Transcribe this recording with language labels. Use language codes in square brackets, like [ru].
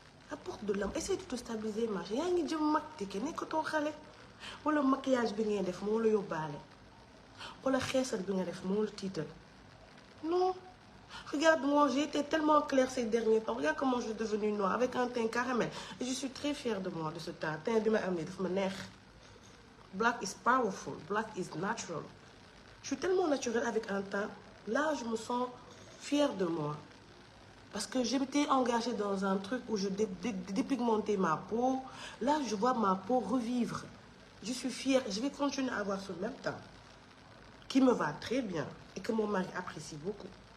[fr] Apporte de l'amour, essaie de te stabiliser marché. [wo] Yaa ngi jëm mag tike nekkatoo xale wala maquillage bi ngay def moo la yóbbaale wala xeesal bi nga def moo la tiital. [fr] Non, regarde-moi, j'ai été tellement claire ces derniers temps. Regarde comment je suis devenue noire avec un teint caramel. Et je suis très fière de moi, de ce teint. [wo] Teint bi ma am nii daf ma neex. [en] Black is powerful, black is natural. [fr] Je suis tellement naturelle avec un teint. Là, je me sens fière de moi. Parce que j'étais engagée dans un truc où je dépigmentais ma peau. Là, je vois ma peau revivre. Je suis fière. Je vais continuer à avoir ce même teint qui me va très bien et que mon mari apprécie beaucoup.